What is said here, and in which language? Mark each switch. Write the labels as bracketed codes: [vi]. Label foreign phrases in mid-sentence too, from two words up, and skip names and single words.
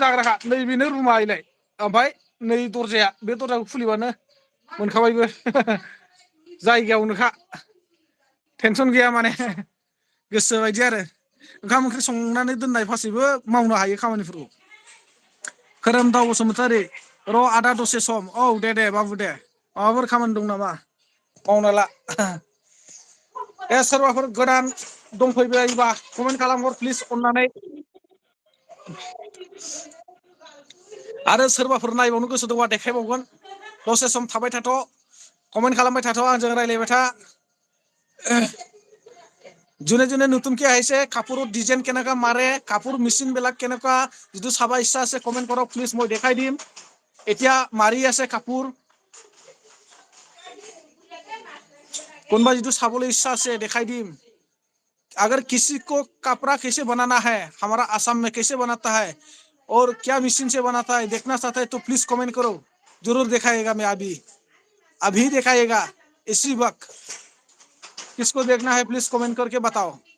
[brx] दाग्राखा नैबेनो रुमा इलाय ओमफ्राय नै दरजाया बे दरजाखौ खुलिबानो मोनखाबायबो जायगायावनोखा टेनसन गैया माने गोसो बायदि आरो ओंखाम ओंख्रि संनानै दोननाय फासैबो मावनो हायो खामानिफोरखौ खोरोमदाव बसुमतारी र' आदा दसे सम औ दे बाबु दे माबाफोर खामानि दं नामा मावना ला सोरबाफोर गोदान दंफैबायोबा कमेन्ट खालामहर प्लिज अननानै आरो सोरबाफोर नायबावनो गोसो दंबा देखायबावगोन दसे सम थाबाय थाथ' कमेन्ट खालामबाय थाथ' आंजों रायलायबाय था [as] যোনে যোনে নতুনকে আহিছে কাপোৰৰ ডিজাইন কেনেকা মাৰে কাপোৰ মেচিন বিলাক কেনেকা যদি চাবা ইচ্ছা আছে কমেন্ট কৰক প্লিজ মই দেখাই দিম এতিয়া মাৰি আছে কাপোৰ কোনবা যদি চাবলৈ ইচ্ছা আছে দেখাই দিম [hi] अगर किसी को कपड़ा कैसे बनाना है हमारा आसाम में कैसे बनाता है और क्या मशीन से बनाता है देखना चाहता है तो प्लीज कमेंट करो जरूर दिखाएगा मैं अभी दिखाएगा इसी वक्त किसको देखना है प्लीज कमेंट करके बताओ